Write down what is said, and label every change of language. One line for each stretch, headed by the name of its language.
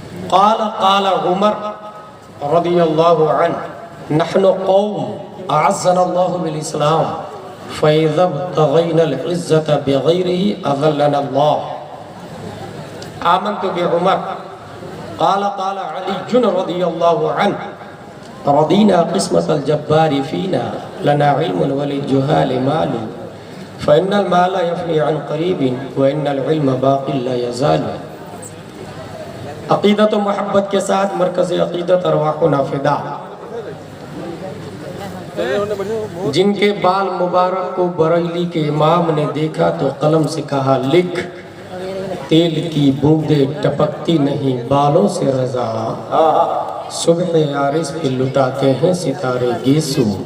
Arabic: قال عمر رضی اللہ عنہ نحن قوم اعزنا اللہ بالاسلام فاذا ابتغینا العزت بغیرہ اذلنا اللہ. آمنت بعمر قال علی رضی اللہ عنہ رضینا قسمت الجبار فینا لنا علم وللجہال مال فإن المال يفني عن قریب وإن العلم باق لا يزال.
Urdu: عقیدت و محبت کے ساتھ مرکز عقیدت ارواحنا فدا، جن کے بال مبارک کو بریلی کے امام نے دیکھا تو قلم سے کہا لکھ، تیل کی بوندیں ٹپکتی نہیں بالوں سے رضا، صبح عارض پہ لٹاتے ہیں ستارے گیسو.